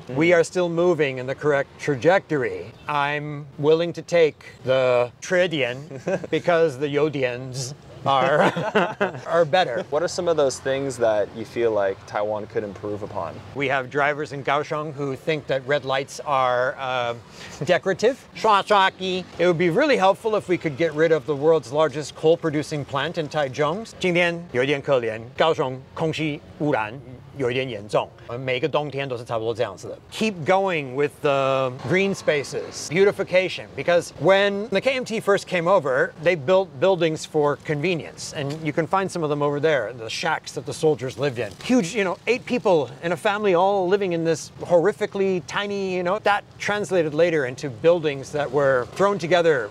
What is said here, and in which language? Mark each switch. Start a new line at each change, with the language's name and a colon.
English: We are still moving in the correct trajectory. I'm willing to take the Tridian because the Yodians are better. What are some of those things that you feel like Taiwan could improve upon? We have drivers in Kaohsiung who think that red lights are decorative. It would be really helpful if we could get rid of the world's largest coal-producing plant in Taichung.
Chinese: 今天有一点可怜，高雄空气污染有一点严重，每个冬天都是差不多这样子的。
English: Keep going with the green spaces, beautification, because when the KMT first came over, they built buildings for convenience, and you can find some of them over there, the shacks that the soldiers lived in. Huge, 8 people in a family all living in this horrifically tiny, that translated later into buildings that were thrown together.